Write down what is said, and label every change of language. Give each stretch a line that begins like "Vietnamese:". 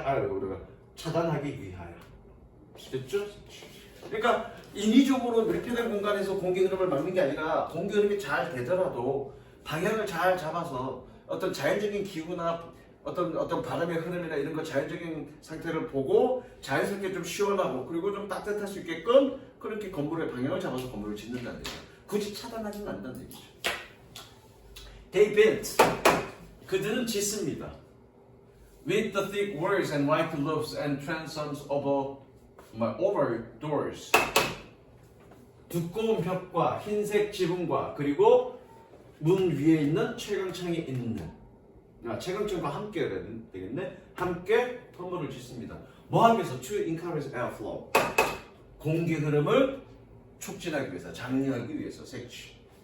Korean: 우리가 차단하기 위하여. 됐죠? 그러니까 인위적으로 밀폐된 공간에서 공기 흐름을 막는 게 아니라 공기 흐름이 잘 되더라도 방향을 잘 잡아서 어떤 자연적인 기후나 어떤 바람의 흐름이나 이런 거 자연적인 상태를 보고 자연스럽게 좀 시원하고 그리고 좀 따뜻할 수 있게끔 그렇게 건물의 방향을 잡아서 건물을 짓는다는 얘기죠. 굳이 차단하지는 않는다는 얘기죠.
English: They built.
Korean: 그들은 짓습니다.
English: With the thick walls and white roofs and transoms over doors.
Korean: 두꺼운 벽과 흰색 지붕과 그리고 문 위에 있는 채광창이 있는. 채광창과 함께 되겠네. 함께 건물을 짓습니다. 뭐 하기 위해서?
English: To encourage airflow.
Korean: 공기 흐름을 촉진하기 위해서, 장려하기 위해서 색취.